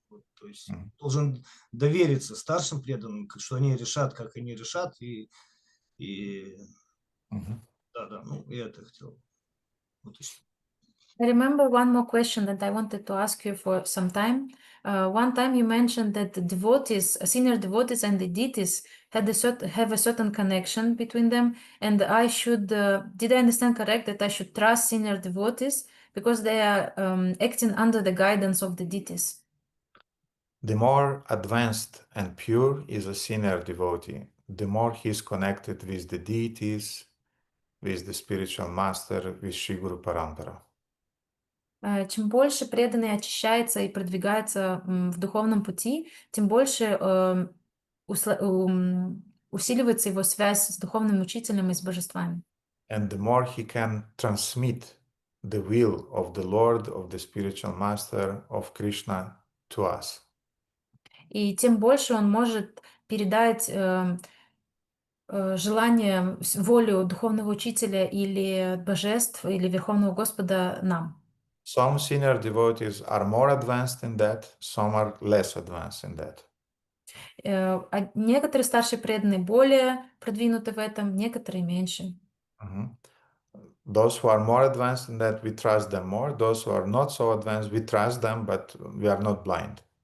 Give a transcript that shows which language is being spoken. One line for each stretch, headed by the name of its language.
Russian: Вот, то есть должен довериться старшим преданным, что они решат, как они решат, и да, ну, я это хотел. Вот и все.
English: I remember one more question that I wanted to ask you for some time. One time you mentioned that the devotees, senior devotees and the deities have a certain connection between them, and I should, did I understand correct that I should trust senior devotees because they are acting under the guidance of the deities? The more advanced and pure is a senior devotee, the more he is connected with the deities, with the spiritual master, with Shri Guru Parampara.
Russian: Чем больше преданный очищается и продвигается в духовном пути, тем больше усиливается его связь с духовным учителем и с божествами.
English: And the more he can transmit the will of the Lord, of the spiritual master, of Krishna to us.
Russian: И тем больше он может передать желание, волю духовного учителя или божеств, или Верховного Господа нам.
English: Some senior devotees are more advanced in that, some are less advanced in that.
Russian: Некоторые старшие преданные более продвинуты в этом, некоторые меньше.
English: Those who are more advanced in that, we trust them more. Those who are not so advanced, we trust them, but we are not blind.